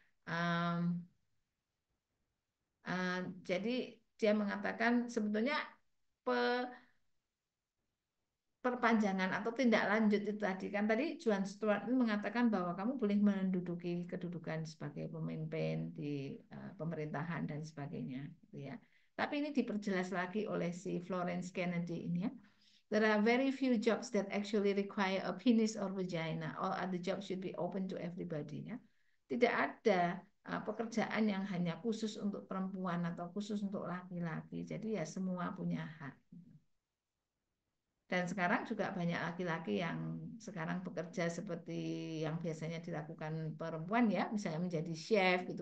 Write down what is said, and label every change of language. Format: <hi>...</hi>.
<id>Um, uh, jadi dia mengatakan sebetulnya perpanjangan atau tindak lanjut itu tadi kan tadi John Stuart itu mengatakan bahwa kamu boleh menduduki kedudukan sebagai pemimpin di pemerintahan dan sebagainya gitu ya. Tapi ini diperjelas lagi oleh si Florence Kennedy ini ya.</id> <en>There are very few jobs that actually require a penis or vagina. All other jobs should be open to everybody ya.</en> <id>Tidak ada pekerjaan yang hanya khusus untuk perempuan atau khusus untuk laki-laki. Jadi ya semua punya hak. Dan sekarang juga banyak laki-laki yang sekarang bekerja seperti yang biasanya dilakukan perempuan ya, misalnya menjadi chef gitu.</id>